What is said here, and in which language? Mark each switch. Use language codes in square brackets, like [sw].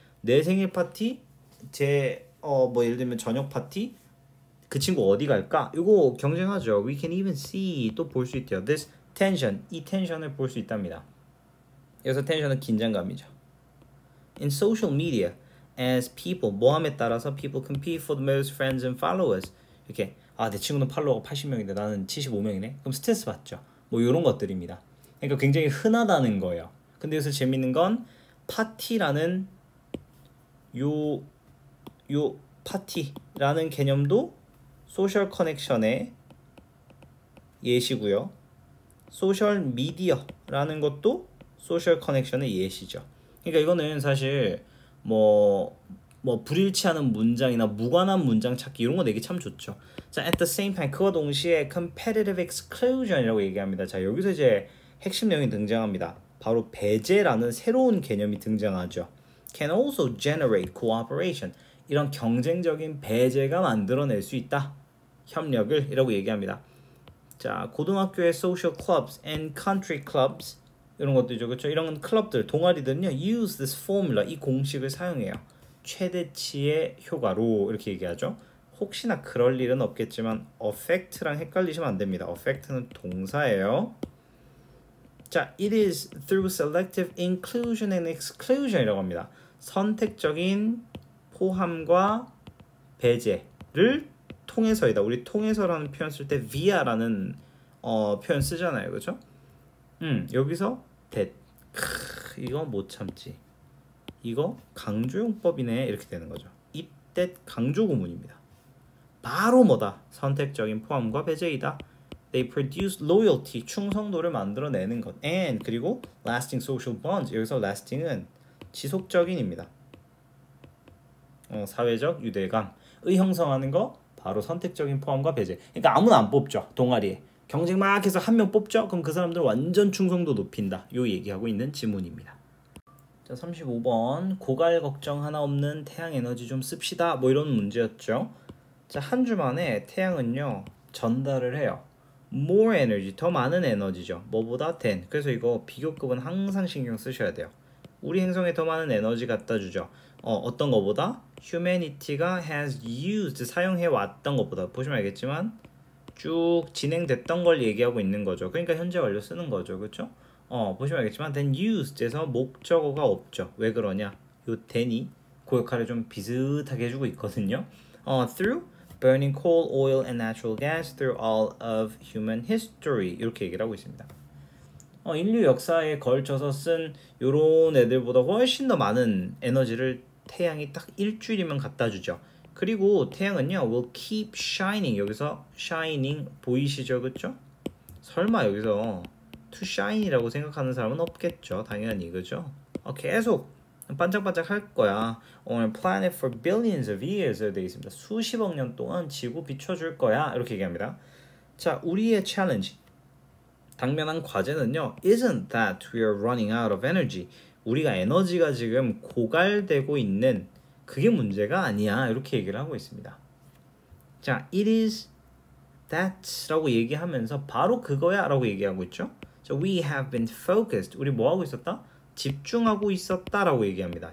[ko] 내 생일 파티, 뭐 예를 들면 저녁 파티, 그 친구 어디 갈까? 이거 경쟁하죠. [en] We can even see, [ko] 또 볼 수 있대요. [en] This tension, [ko] 이 텐션을 볼 수 있답니다. 여기서 텐션은 긴장감이죠. [en] In social media, as people, [ko] 모함에 따라서 [en] people compete for the most friends and followers. [ko] 이렇게 내 친구는 팔로워가 80명인데 나는 75명이네. 그럼 스트레스 받죠. 뭐 이런 것들입니다. 그러니까 굉장히 흔하다는 거예요. 근데 여기서 재밌는 건 파티라는 요 파티라는 개념도 소셜 커넥션의 예시고요. 소셜 미디어라는 것도 소셜 커넥션의 예시죠. 그러니까 이거는 사실 뭐 불일치하는 문장이나 무관한 문장 찾기 이런 거 내기 참 좋죠. 자, [en] at the same time, [ko] 그와 동시에 competitive exclusion이라고 얘기합니다. 자, 여기서 이제 핵심 내용이 등장합니다. 바로 배제라는 새로운 개념이 등장하죠. [en] Can also generate cooperation. [ko] 이런 경쟁적인 배제가 만들어낼 수 있다. 협력을 이라고 얘기합니다. 자, 고등학교의 [en] social clubs and country clubs [ko] 이런 것들이죠. 그렇죠? 이런 클럽들, 동아리들은요. [en] use this formula, [ko] 이 공식을 사용해요. 최대치의 효과로 이렇게 얘기하죠. 혹시나 그럴 일은 없겠지만 affect랑 헷갈리시면 안 됩니다. affect는 동사예요. [en] 자, it is through selective inclusion and exclusion [ko] 이라고 합니다. 선택적인 포함과 배제를 통해서이다. 우리 통해서라는 표현 쓸 때 via라는 표현 쓰잖아요. 그렇죠? 여기서 that. 이거 못 참지. 이거 강조용법이네. 이렇게 되는 거죠. it that 강조 구문입니다. 바로 뭐다? 선택적인 포함과 배제이다. [en] They produce loyalty, [ko] 충성도를 만들어내는 것. [en] And [ko] 그리고 [en] lasting social bonds. [ko] 여기서 lasting은 지속적인입니다. 사회적 유대감의 형성하는 거 바로 선택적인 포함과 배제. 그러니까 아무나 안 뽑죠. 동아리에. 경쟁 막 해서 한 명 뽑죠. 그럼 그 사람들 완전 충성도 높인다. 요 얘기하고 있는 지문입니다. 자, 35번. 고갈 걱정 하나 없는 태양 에너지 좀 씁시다. 뭐 이런 문제였죠. 자, 한 주 만에 태양은요. 전달을 해요. [en] more energy, [ko] 더 많은 에너지죠. 뭐보다 than. 그래서 이거 비교급은 항상 신경 쓰셔야 돼요. 우리 행성에 더 많은 에너지 갖다 주죠. 어떤 거보다? humanity가 [en] has used, [ko] 사용해 왔던 것보다. 보시면 알겠지만 쭉 진행됐던 걸 얘기하고 있는 거죠. 그러니까 현재 완료 쓰는 거죠. 그렇죠? 보시면 알겠지만 then used에서 목적어가 없죠. 왜 그러냐? 요 than이 그 역할을 좀 비슷하게 해주고 있거든요. [en] through burning coal, oil, and natural gas through all of human history 이렇게 얘기를 하고 있습니다. [ko] 인류 역사에 걸쳐서 쓴 요런 애들보다 훨씬 더 많은 에너지를 태양이 딱 일주일이면 갖다 주죠. 그리고 태양은요 [en] will keep shining. [ko] 여기서 shining 보이시죠? 그쵸? 설마 여기서 to shine이라고 생각하는 사람은 없겠죠. 당연히 그죠? 계속 반짝반짝 할 거야. [en] On a planet for billions of years 되어 있습니다. [ko] 수십억 년 동안 지구 비춰줄 거야. 이렇게 얘기합니다. 자, 우리의 챌린지, 당면한 과제는요. [en] Isn't that we are running out of energy. [ko] 우리가 에너지가 지금 고갈되고 있는 그게 문제가 아니야. 이렇게 얘기를 하고 있습니다. 자, it is that 라고 얘기하면서 바로 그거야 라고 얘기하고 있죠. [en] So we have been focused. [ko] 우리 뭐 하고 있었다? 집중하고 있었다라고 얘기합니다.